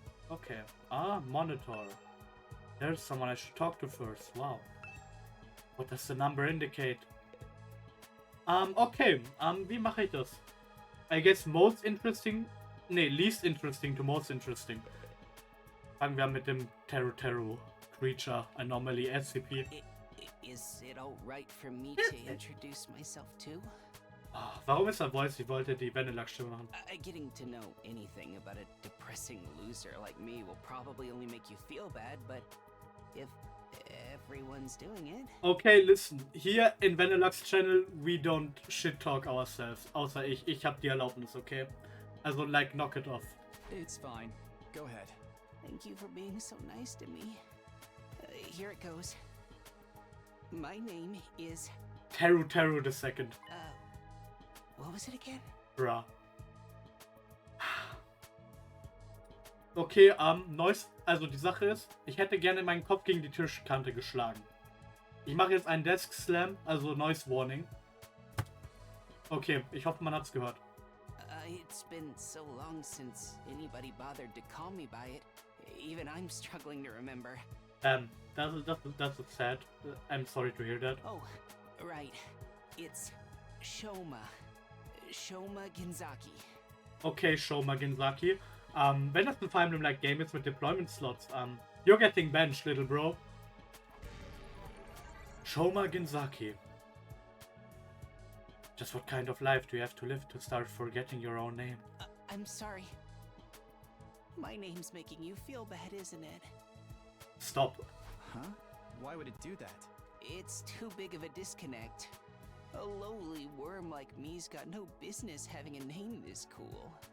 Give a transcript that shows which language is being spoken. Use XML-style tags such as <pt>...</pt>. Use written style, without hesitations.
<en>Okay, monitor. There's someone I should talk to first. Wow. What does the number indicate? Okay,</en> <de>wie mache ich das?</de> <en>I guess most interesting, least interesting to most interesting.</en> <de>Fangen wir an mit dem Teru Creature Anomaly SCP.</de> <en>Is it alright for me to introduce myself too?</en> <de>Warum ist er Voice? Ich wollte die Vanillux-Stimme machen.</de> <en>Getting to know anything about a depressing loser like me will probably only make you feel bad, but if everyone's doing it... Okay, listen. Here in Vanillux Channel, we don't shit-talk ourselves.</en> <de>Außer ich. Ich hab die Erlaubnis, okay? Also,</de> <en>like, knock it off. It's fine. Go ahead. Thank you for being so nice to me. Here it goes. My name is... Teru the second. What was it again? Bruh.</en> <de>Okay, neues, also die Sache ist, ich hätte gerne meinen Kopf gegen die Tischkante geschlagen. Ich mache jetzt einen Desk Slam, also Noise Warning. Okay, ich hoffe, man hat's gehört.</de> <en>It's been so long since anybody bothered to call me by it. Even I'm struggling to remember. That's sad. I'm sorry to hear that. Oh, right. It's Shoma. Shoma Ginzaki. Okay, Shoma Ginzaki.</en> <de>Wenn das ein Fire Emblem-like Game ist mit Deployment Slots,</de> <en>you're getting benched, little bro. Shoma Ginzaki. Just what kind of life do you have to live to start forgetting your own name? I'm sorry. My name's making you feel bad, isn't it? Stop. Huh? Why would it do that? It's too big of a disconnect. A lowly worm like me's got no business having a name this cool.</en>